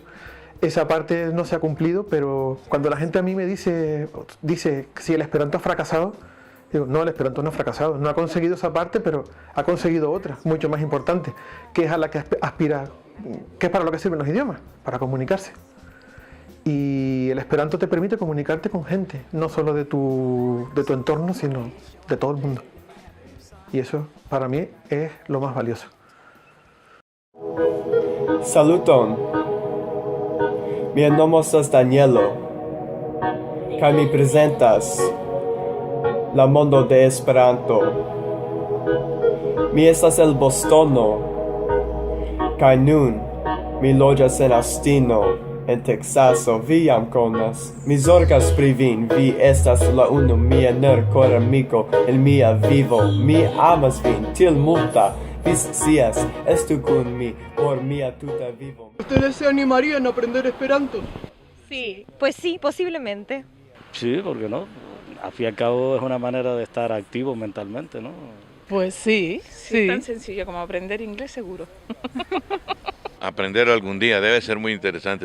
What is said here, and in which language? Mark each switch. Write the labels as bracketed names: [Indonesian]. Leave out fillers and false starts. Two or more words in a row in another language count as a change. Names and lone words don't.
[Spanish] Esa parte no se ha cumplido, pero cuando la gente a mí me dice si el esperanto ha fracasado, digo, no, el esperanto no ha fracasado, no ha conseguido esa parte, pero ha conseguido otra, mucho más importante, que es a la que aspira, que es para lo que sirven los idiomas, para comunicarse. Y el esperanto te permite comunicarte con gente, no solo de tu entorno, sino de todo el mundo. Y eso, para mí, es lo más valioso. [Esperanto] Saluton. Mi nomo estas Danielo. Kaj mi prezentas la mondo de Esperanto. Mi estas el Bostono. Kaj nun mi loĝas en Astino. En Texaso, vi jam konas. Mi zorgas pri vin, vi estas la unu mia nerkora amiko en mia vivo. Mi amas vin, tiel multa. Vi scias, estu kun mi por mia tuta vivo. [Spanish] ¿Ustedes se animarían a aprender esperanto? Sí, pues sí, posiblemente. Sí, ¿por qué no? Al fin y al cabo es una manera de estar activo mentalmente, ¿no? Pues sí, sí. Es tan sencillo como aprender inglés, seguro. Aprender algún día debe ser muy interesante.